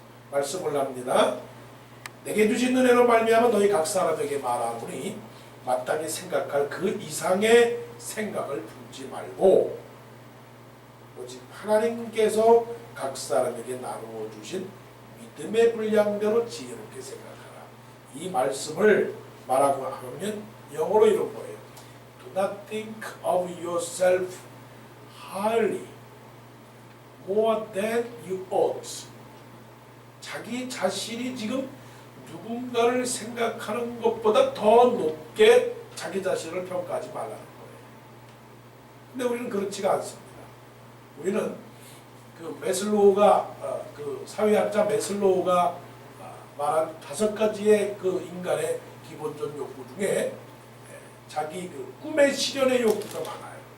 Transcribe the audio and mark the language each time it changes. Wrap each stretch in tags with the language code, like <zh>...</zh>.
<ko>말씀을 합니다. 내게 주신 은혜로 말미암아 너희 각 사람에게 말하노니 마땅히 생각할 그 이상의 생각을 품지 말고 오직 하나님께서 각 사람에게 나누어 주신 믿음의 분량대로 지혜롭게 생각하라. 이 말씀을 말하고 하면 영어로 이런 거예요.</ko> <en>Do not think of yourself highly more than you ought.</en> <ko>자기 자신이 지금 누군가를 생각하는 것보다 더 높게 자기 자신을 평가하지 말라는 거예요. 근데 우리는 그렇지가 않습니다. 우리는 그 메슬로우가 그 사회학자 메슬로우가 말한 5가지의 그 인간의 기본적 욕구 중에 자기 그 꿈의 실현의 욕구가 많아요.</ko>